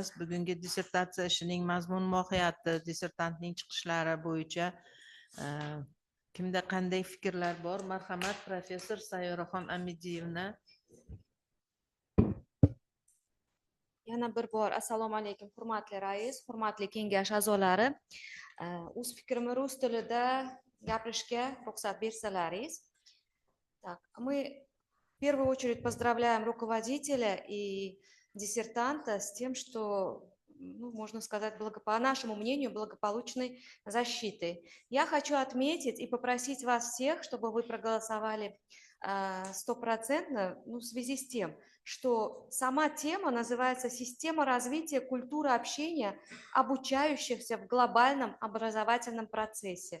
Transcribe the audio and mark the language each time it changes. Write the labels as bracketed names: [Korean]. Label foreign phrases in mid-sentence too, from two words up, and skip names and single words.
[Uzbek] Bugungi dissertatsiya ishining mazmun mohiyati, dissertantning chiqishlari bo'yicha kimda qanday fikrlar bor? Marhamat, professor Sayyoraxon Amidiyevna. Yana bir bor assalomu alaykum, hurmatli rais, hurmatli kengash a'zolari. O'z fikrimni rus tilida gapirishga ruxsat bersalaringiz. [Russian] Так, мы в первую очередь поздравляем руководителя и диссертанта с тем, что, ну, можно сказать, по нашему мнению, благополучной защитой. Я хочу отметить и попросить вас всех, чтобы вы проголосовали 100%, ну, в связи с тем, что сама тема называется «Система развития культуры общения обучающихся в глобальном образовательном процессе».